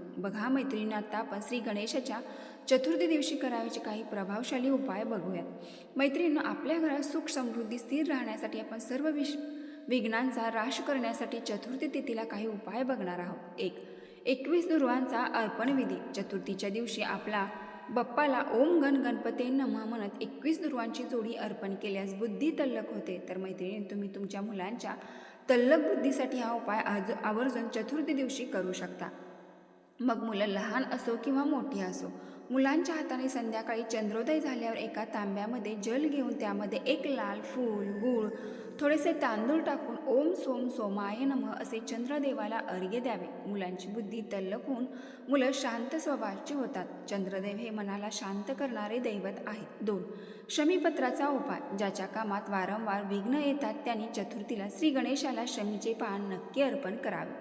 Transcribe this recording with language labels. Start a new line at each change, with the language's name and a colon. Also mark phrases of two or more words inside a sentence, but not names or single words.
Marathi: बघा मैत्रिणींनो, आता आपण श्री गणेशाच्या चतुर्थी दिवशी करायचे काही प्रभावशाली उपाय बघूयात. मैत्रिणींनो, आपल्या घरात सुख समृद्धी स्थिर राहण्यासाठी आपण सर्व विघ्नांचा ह्रास करण्यासाठी चतुर्थी तिथीला काही उपाय बघणार आहोत. 21 दुर्वांचा अर्पण विधी. चतुर्थीच्या दिवशी आपला बाप्पाला
Sanskrit: ओम गण गणपते नमः
Marathi: म्हणत 21 दुर्वांची जोडी अर्पण केल्यास बुद्धी तल्लख होते. तर मैत्रिणी, तुम्ही तुमच्या मुलांच्या तल्लख बुद्धीसाठी हा उपाय आवर्जून चतुर्थी दिवशी करू शकता. मग मुलं लहान असो किंवा मोठी असो. मुलांच्या हाताने संध्याकाळी चंद्रोदय झाल्यावर एका तांब्यामध्ये जल घेऊन त्यामध्ये 1 लाल फूल, गूळ, थोडेसे तांदूळ टाकून
Sanskrit: ओम सोम सोमाय नमः
Marathi: असे चंद्रदेवाला अर्घ्य द्यावे. मुलांची बुद्धी तल्लख होऊन मुलं शांत स्वभावाची होतात. चंद्रदेव हे मनाला शांत करणारे दैवत आहेत. 2. शमीपत्राचा उपाय. ज्याच्या कामात वारंवार विघ्न येतात त्यांनी चतुर्थीला श्री गणेशाला शमीचे पान नक्की अर्पण करावे.